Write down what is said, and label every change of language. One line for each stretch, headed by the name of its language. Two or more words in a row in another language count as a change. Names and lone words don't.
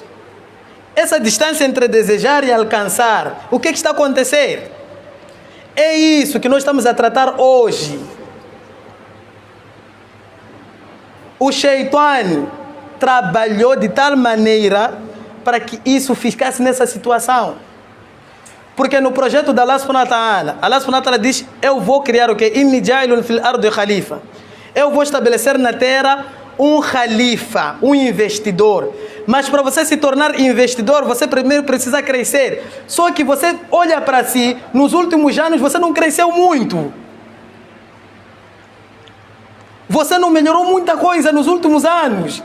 Portuguese: Essa distância entre desejar e alcançar, o que está a acontecer? É isso que nós estamos a tratar hoje. O Shaitan trabalhou de tal maneira para que isso ficasse nessa situação. Porque no projeto da Allah
Arabic: سبحانه وتعالى
Portuguese: diz, eu vou criar o quê?
Arabic: إني جاعل في الأرض خليفة.
Portuguese: Eu vou estabelecer na terra um khalifa, um investidor. Mas para você se tornar investidor, você primeiro precisa crescer. Só que você olha para si, nos últimos anos você não cresceu muito. Você não melhorou muita coisa nos últimos anos.